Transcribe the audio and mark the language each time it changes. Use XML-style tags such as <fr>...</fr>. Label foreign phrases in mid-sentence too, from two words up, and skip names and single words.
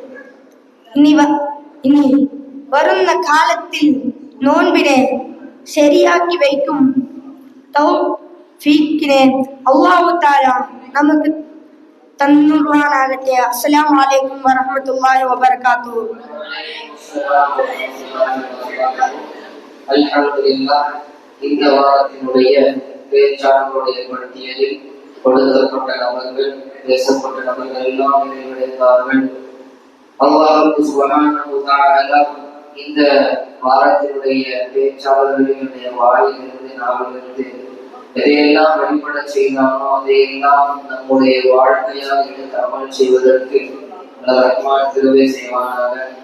<ml>ഇനി വരുന്ന കാലത്തിൽ നോൻപിനെ ശരിയാക്കി വയ്ക്കും തൗഫീഖിനെ</ml> <ar>الله تعالى</ar> <ml>നമുക്ക് തന്നുവാനാകട്ടെ.</ml> <ar>السلام عليكم ورحمة الله وبركاته.</ar> <ta>அல்ஹம்துலில்லாஹ். இந்த வாரத்தினுடைய பேச்சாளர்களுடைய பட்டியலில் கொடுக்கப்பட்ட நபர்கள், பேசப்பட்ட நபர்கள் எல்லாம் நிறைவடைந்தார்கள்.</ta> <ar>الله سبحانه وتعالى</ar> <ta>இந்த வாரத்தினுடைய பேச்சாளர்களுடைய வாயிலிருந்து நாவிலிருந்து எதையெல்லாம் வெளிப்பட செய்யலாமோ அதையெல்லாம் நம்முடைய வாழ்க்கையாக எடுத்து அமல் செய்வதற்கு ரஹ்மான் திருவை செய்வானாக.</ta>